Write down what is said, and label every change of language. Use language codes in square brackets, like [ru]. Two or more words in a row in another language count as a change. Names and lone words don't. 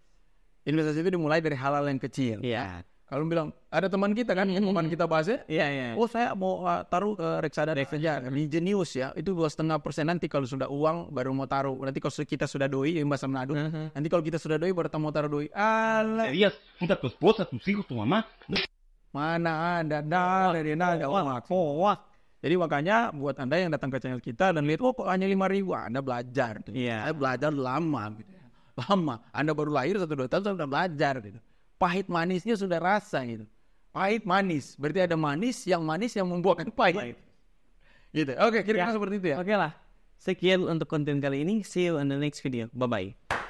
[id] Investasi itu dimulai dari hal-hal yang kecil. Iya. Kalau bilang ada teman kita kan, teman kita bahasnya, Iya. saya mau taruh reksadana saja, Genius ya, itu 2,5% nanti kalau sudah uang baru mau taruh. Nanti kalau kita sudah doi, yang bahasa Manado, nanti kalau kita sudah doi baru mau taruh doi. Alah. Serius, [es] junta tu esposa, tus hijos, tu mamá. [id] Mana ada hoax. Jadi makanya buat Anda yang datang ke channel kita dan lihat, kok hanya 5.000, Anda belajar. Iya. Saya belajar lama, gitu. Lama. Anda baru lahir 1-2 tahun sudah belajar, gitu. Pahit manisnya sudah rasa, gitu. Pahit manis, berarti ada manis yang membuahkan pahit. Gitu. Oke, kira-kira seperti itu ya. Oke lah. Sekian untuk konten kali ini. [en] See you on the next video. Bye bye.